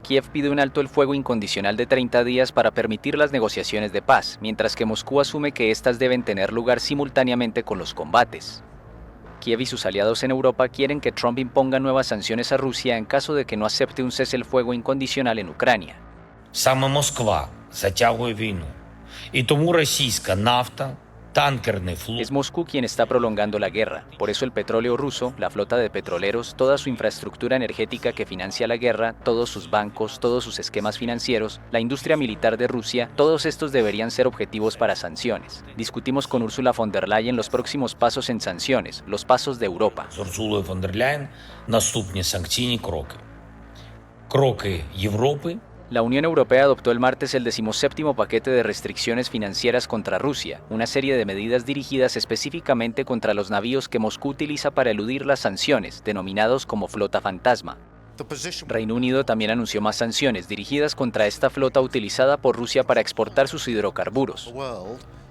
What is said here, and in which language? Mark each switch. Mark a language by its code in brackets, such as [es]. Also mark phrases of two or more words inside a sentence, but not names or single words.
[es] Kiev pide un alto el fuego incondicional de 30 días para permitir las negociaciones de paz, mientras que Moscú asume que éstas deben tener lugar simultáneamente con los combates. Kiev y sus aliados en Europa quieren que Trump imponga nuevas sanciones a Rusia en caso de que no acepte un cese el fuego incondicional en Ucrania. [uk] Саме Москва затягує війну. І тому російська нафта, танкерний флот. [es] Es Moscú quien está prolongando la guerra. Por eso el petróleo ruso, la flota de petroleros, toda su infraestructura energética que financia la guerra, todos sus bancos, todos sus esquemas financieros, la industria militar de Rusia, todos estos deberían ser objetivos para sanciones. Discutimos con Ursula von der Leyen los próximos pasos en sanciones, los pasos de Europa. [uk] З Урсулою фон дер Ляєн наступні санкційні кроки. Кроки Європи. [es] La Unión Europea adoptó el martes el 17º paquete de restricciones financieras contra Rusia, una serie de medidas dirigidas específicamente contra los navíos que Moscú utiliza para eludir las sanciones, denominados como flota fantasma. Reino Unido también anunció más sanciones dirigidas contra esta flota utilizada por Rusia para exportar sus hidrocarburos.